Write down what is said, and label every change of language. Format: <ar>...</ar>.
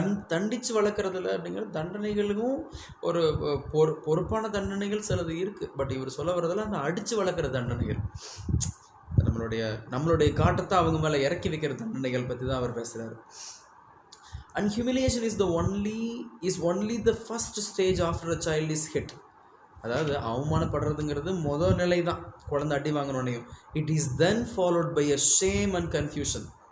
<ta>தண்டித்து வளர்க்குறதுல அப்படிங்கிற தண்டனைகளுக்கும் ஒரு பொறுப்பான தண்டனைகள் சிலது இருக்குது. பட் இவர் சொல்ல வரதெல்லாம் அந்த அடித்து வளர்க்குற தண்டனைகள், நம்மளுடைய காட்டத்தை அவங்க மேலே இறக்கி வைக்கிற தண்டனைகள் பற்றி தான் அவர் பேசுகிறார்.</ta> <en>And humiliation is only the first stage after a child is hit.</en> <ta>அதாவது அவமானப்படுறதுங்கிறது முதல் நிலை தான் குழந்தை அடி வாங்கணுன்னையும்.</ta> <en>It is then followed by a shame and confusion.</en>